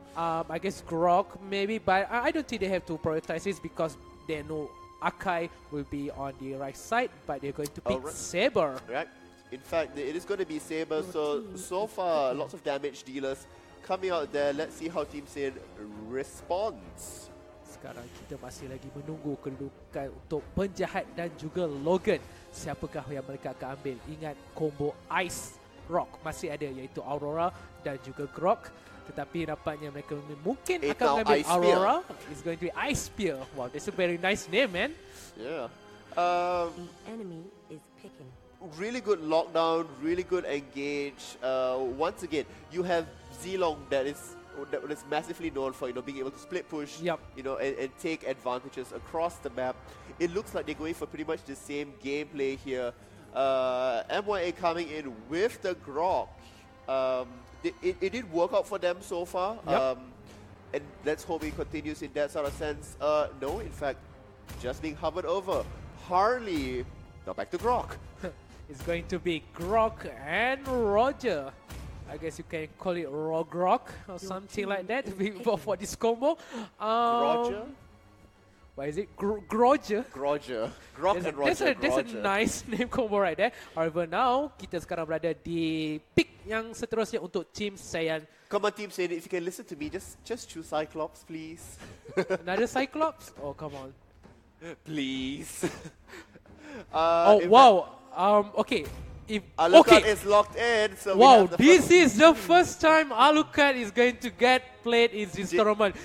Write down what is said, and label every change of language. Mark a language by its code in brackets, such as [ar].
[en] I guess Grok maybe, but I don't think they have to prioritize this because they know Akai will be on the right side, but they're going to pick Saber. Right. In fact, it is going to be Saber. So far, lots of damage dealers coming out there. Let's see how Team Saiyan responds. [ms] Sekarang kita masih lagi menunggu kedudukan untuk penjahat dan juga Logan. Siapakah yang mereka akan ambil? Ingat combo Ice Rock masih ada, iaitu Aurora dan juga Grok. Tetapi nampaknya mereka mungkin akan mengambil Aurora. [en] It's going to be Ice Spear. Wow, that's a very nice name, man. Yeah. The enemy is picking. Really good lockdown, really good engage. Once again, you have Zilong that is massively known for being able to split push, and take advantages across the map. It looks like they're going for pretty much the same gameplay here. MYA coming in with the Grok. It did work out for them so far, and let's hope it continues in that sort of sense. No, in fact, just being hovered over. Harley, now back to Grok. It's going to be Grok and Roger. I guess you can call it Rogrok or something like that for this combo. Roger? What is it? Groger? Groger. Grok and Roger. That's a nice name combo right there. However, now [ms] kita sekarang berada di pick yang seterusnya untuk Team Saiyan. [en] Come on, Team Saiyan, if you can listen to me, just choose Cyclops, please. Another Cyclops? Oh, come on. Please. Wow. Okay. Alucard okay. is locked in. So we Wow, have the this first- is the first time Alucard is going to get played in this tournament.